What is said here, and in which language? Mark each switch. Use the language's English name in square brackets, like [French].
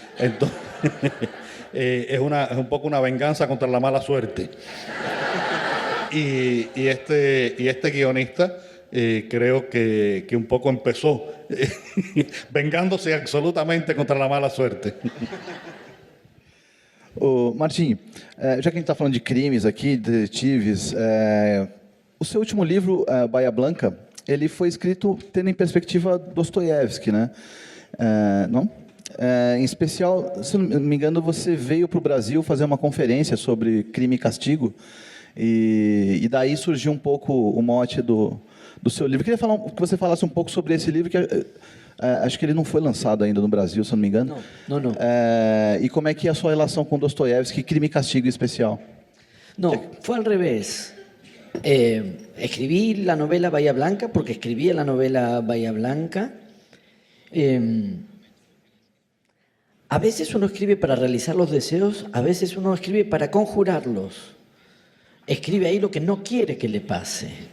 [Spanish] Entonces es un poco una venganza contra la mala suerte. Y este guionista creo que un poco empezó vengándose absolutamente contra la mala suerte. [Portuguese] Ô, Martim, já que a gente está falando de crimes aqui, detetives, o seu último livro, Bahia Blanca, ele foi escrito tendo em perspectiva Dostoiévski, né? Não? Em especial, se não me engano, você veio para o Brasil fazer uma conferência sobre crime e castigo, e daí surgiu um pouco o mote do seu livro. Eu queria que você falasse um pouco sobre esse livro, que acho que ele não foi lançado ainda no Brasil, se não me engano. Não. E como é que é a sua relação com Dostoiévski, crime e castigo em especial? [Spanish] No, fue al revés. Escribí la novela Bahía Blanca porque escribía la novela Bahía Blanca. A veces uno escribe para realizar los deseos, a veces uno escribe para conjurarlos. Escribe ahí lo que no quiere que le pase.